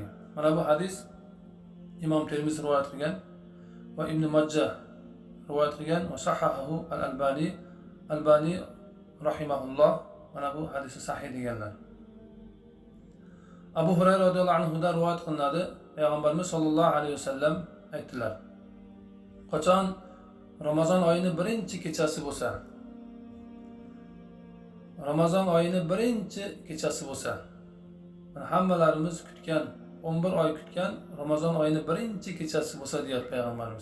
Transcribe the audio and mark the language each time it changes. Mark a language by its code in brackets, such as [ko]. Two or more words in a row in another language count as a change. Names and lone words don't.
[uz] Mana bu hadis Imom Termiz rivoyat qilgan va Ibn Majah rivoyat qilgan va [ar] صححه الألباني. [uz] Albani rahimahulloh mana bu hadisi sahih deganlar. Abu Hurayra [ar] رضي الله عنه [uz] dan rivoyat qilinadi. Payg'ambarimiz [ar] صلى الله عليه وسلم [uz] aytdilar: Qachon Ramazon oyining birinchi kechasi bo'lsa, Ramazon oyining birinchi kechasi bo'lsa, hammalarimiz kutgan 11 oy kutgan Ramazon oyining birinchi kechasi bo'lsa deyapti payg'ambarimiz.